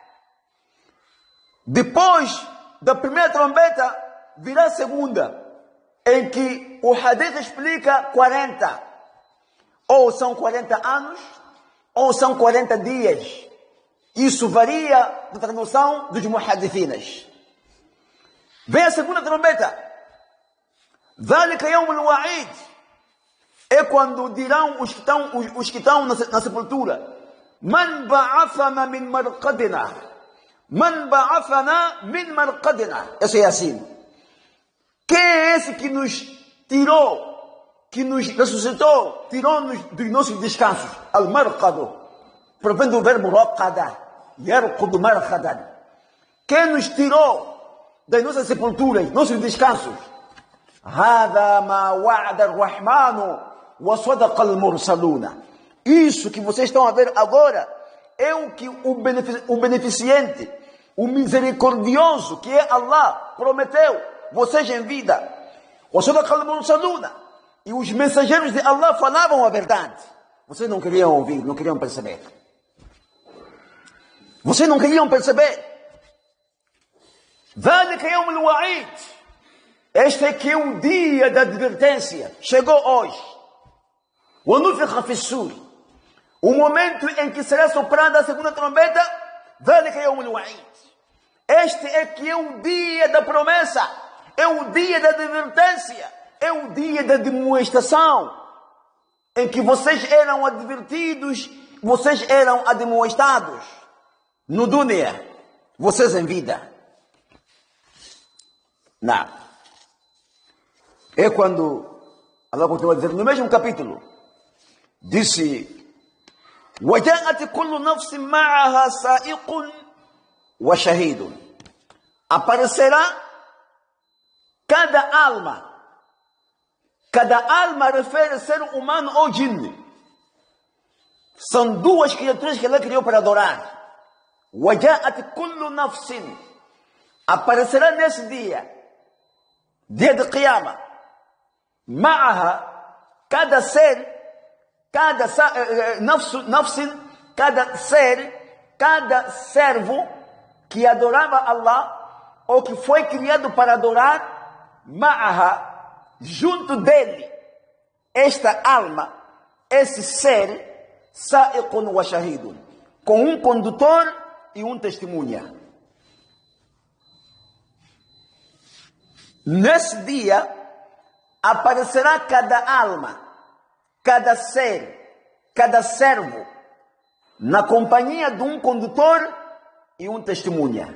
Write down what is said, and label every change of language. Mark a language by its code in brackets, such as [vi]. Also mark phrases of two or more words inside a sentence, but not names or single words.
[pt] Depois da primeira trombeta, virá a segunda, em que o hadith explica 40. Ou são 40 anos, ou são 40 dias. Isso varia da tradução dos muhadithinas. Vem a segunda trombeta. [ar] ذَلِكَ يَوْمُ الْوَعِيدِ. [pt] É quando dirão os que estão na sepultura: [ar] مَنْ بَعَثَنَا مِنْ مَرْقَدِنَا مَنْ بَعَثَنَا مِنْ مَرْقَدِنَا. [pt] Esse é assim. Quem é esse que nos tirou, que nos ressuscitou, tirou-nos dos nossos descansos? Al-marqadu. Provém do verbo raqada. [ar] يرقد مرقدا. [pt] Quem nos tirou das nossas sepulturas, nossos descansos? [ar] هذا ما وعد الرحمن وصدق المرسلون. [pt] Isso que vocês estão a ver agora é o que o beneficente, o misericordioso, que é Allah, prometeu vocês em vida. [ar] وصدق المرسلون. [pt] E os mensageiros de Allah falavam a verdade. Vocês não queriam ouvir, não queriam perceber. Vocês não queriam perceber. [ar] ذلك يوم الوعيد. [pt] Este é que é o dia da advertência. Chegou hoje. [ar] وَنُفِخَ فِي السُّورِ. [pt] O momento em que será soprada a segunda trombeta. [ar] ذلك يوم الوعيد. [pt] Este é que é o dia da promessa. É o dia da advertência. É o dia da demonstração. Em que vocês eram advertidos, vocês eram admoestados. No dunya, vocês em vida. Não. É quando Allah continua a dizer no mesmo capítulo, disse: [ar] وَجَاءَتْ كُلُّ نَفْسٍ مَعَهَا سَائِقٌ وَشَهِيدٌ. [pt] Aparecerá cada alma refere a ser humano ou jinn. São duas criaturas que Allah criou para adorar. [ar] وَجَاءَتْ كُلُّ نَفْسٍ. [pt] Aparecerá nesse dia de Qiyamah, معها, cada ser, cada nafsin, cada ser, cada servo que adorava Allah ou que foi criado para adorar, معها, junto dele, esta alma, esse ser, [ar] سائق وشهيد, [pt] com um condutor e um testemunha. Nesse dia aparecerá cada alma, cada ser, cada servo, na companhia de um condutor e um testemunha.